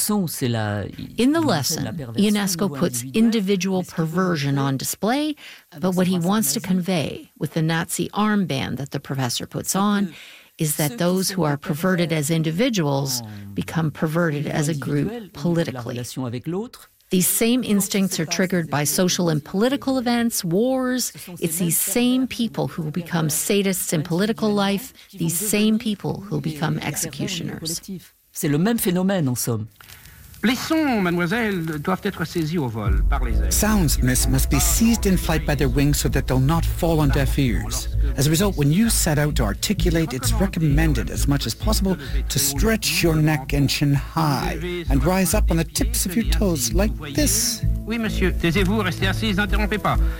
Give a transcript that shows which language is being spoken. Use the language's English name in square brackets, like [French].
[English] In the lesson, Ionesco puts individual perversion on display, but what he wants to convey with the Nazi armband that the professor puts on is that those who are perverted as individuals become perverted as a group politically. These same instincts are triggered by social and political events, wars. It's these same people who will become sadists in political life, these same people who will become executioners. [French] C'est le même phénomène, en somme. Les sons, mademoiselle, doivent être saisis au vol par les ailes. [English] Sounds, miss, must be seized in flight by their wings so that they'll not fall on deaf ears. As a result, when you set out to articulate, it's recommended as much as possible to stretch your neck and chin high and rise up on the tips of your toes like this. [French] Oui, monsieur, taisez-vous, restez assis, n'interrompez pas.